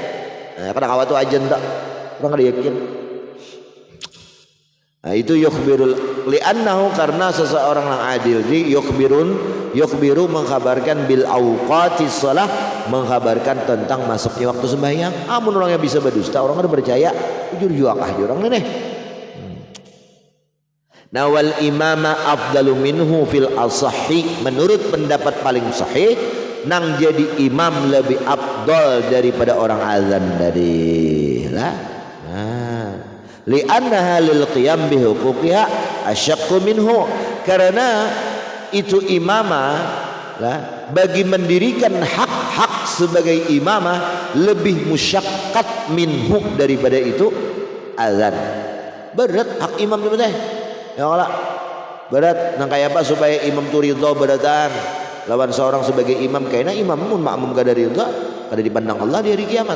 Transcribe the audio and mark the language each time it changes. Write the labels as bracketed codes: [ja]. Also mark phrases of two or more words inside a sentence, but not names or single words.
[bjn] Nah, kadang awal tuh aja tak, orang ada yakin. Nah, itu [ar] يخبر لأنه [bjn] karena seseorang yang adil di yukhbiru mengkabarkan [ar] بأوقات الصلاة [bjn] mengkabarkan tentang masuknya waktu sembahyang. Amun orangnya bisa berdusta, orang ada percaya, jujur juakah orang nih. [ar] والإمامة أفضل منه في الأصح [id] menurut pendapat paling sahih nang [bjn] jadi imam lebih afdal daripada orang azan dari lah [ar] لأنها للقيام بحقوقها أشق منه [bjn] karena itu imamah lah bagi mendirikan hak-hak sebagai imamah lebih musyaqqat minhu daripada itu azan berat hak imam itu teh. Ya Allah berat nang kayak apa supaya imam tu ridha beratan lawan seorang sebagai imam kayaknya imam mun makmum kada ridha kada dipandang Allah di hari kiamat.